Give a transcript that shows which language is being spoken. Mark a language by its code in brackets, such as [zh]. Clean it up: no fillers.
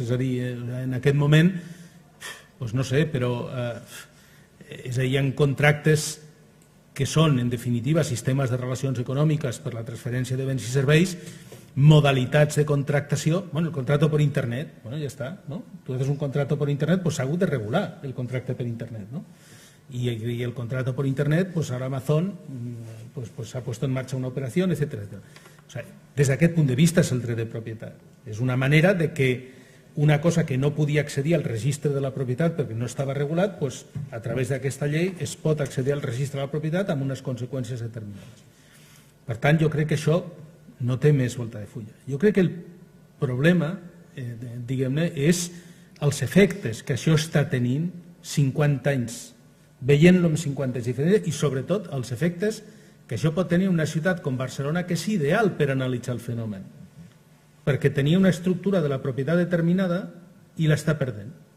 [ca] És a dir, en aquest moment, doncs no sé, però és a dir, hi ha contractes que són, en definitiva, sistemes de relacions econòmiques per la transferència de béns i serveis, modalitats de contractació, bueno, el contrato per internet, bueno, ja està, ¿no? [es] Tu haces un contrato por internet, pues [ca] s'ha hagut de regular el contracte per internet, [es] ¿no? Y el contrato por internet, pues ahora Amazon pues ha puesto en marcha una operación, etcétera, etcétera. [ca] O sea, des d'aquest punt de vista és el dret de propietat. És una manera de que una cosa que no podia accedir al registre de la propietat perquè no estava regulat, pues, a través d'aquesta llei es pot accedir al registre de la propietat amb unes conseqüències determinades. Per tant, jo crec que això no té més volta de fulla. Jo crec que el problema, diguem-ne, és els efectes que això està tenint 50 anys, veient-lo amb 50 anys diferents, i sobretot els efectes que això pot tenir una ciutat com Barcelona, que és ideal per analitzar el fenomen, perquè tenia una estructura de la propietat determinada i l'està perdent.